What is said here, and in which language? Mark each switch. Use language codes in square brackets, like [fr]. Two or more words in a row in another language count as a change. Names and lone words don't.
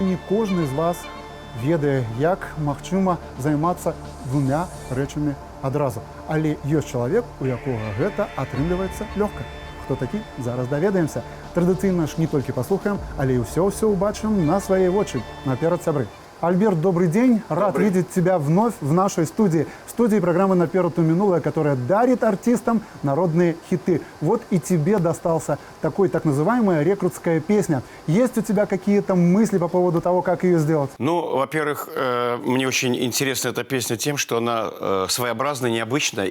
[be] Не кожны з вас ведае, як магчыма займацца двумя рэчамі адразу. Але ёсць чалавек, у якога гэта атрымліваецца лёгка. Хто такі? Зараз даведаемся. Традыцыйна ж не толькі паслухаем, але і ўсё ўбачым на свае вочы. Наперад, сябры. Альберт, [ru] добрый день. Рад видеть тебя вновь в нашей студии. В студии программы «Наперад у минулое», которая дарит артистам народные хиты. Вот и тебе достался такой так называемая рекрутская песня. Есть у тебя какие-то мысли по поводу того, как ее сделать? Ну, во-первых, мне очень интересна эта песня тем, что она своеобразная, необычная.